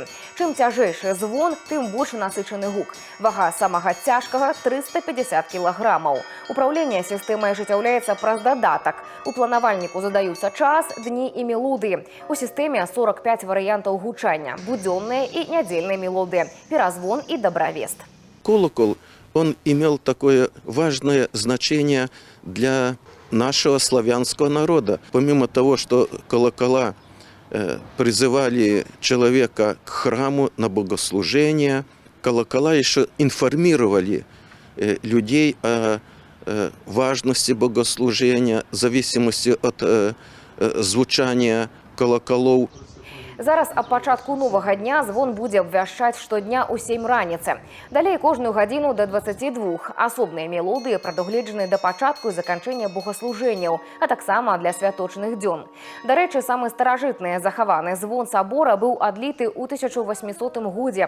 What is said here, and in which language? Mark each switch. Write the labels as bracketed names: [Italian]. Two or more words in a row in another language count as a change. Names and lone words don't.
[Belarusian] Чым цяжэйшы звон, тым больш насычаны гук. Вага самага цяжкага 350 кілаграмаў. Управленне сістэмай ажыццяўляецца праз дадатак. У планавальніку задаюцца час, дні і мелодыі. У сістэме 45 варыянтаў гучання, будзённыя і нядзельныя мелодыі, перазвон і добравест. [Russian] Колокол, он имел такое важное значение для нашего славянского народа. Помимо того, что колокола призывали человека к храму на богослужение, колокола еще информировали людей о важности богослужения, в зависимости от звучания колоколов. [Belarusian] Зараз ад пачатку новага дня звон будзе абвяшчаць штодня ў 7 раніцы. Далей кожную гадзіну да 22. Асобныя мелодыі прадугледжаны да пачатку і заканчэння богаслужэнняў, а таксама для святочных дзён. Дарэчы, самы старажытны захаваны звон сабора быў адліты ў 1800 годзе.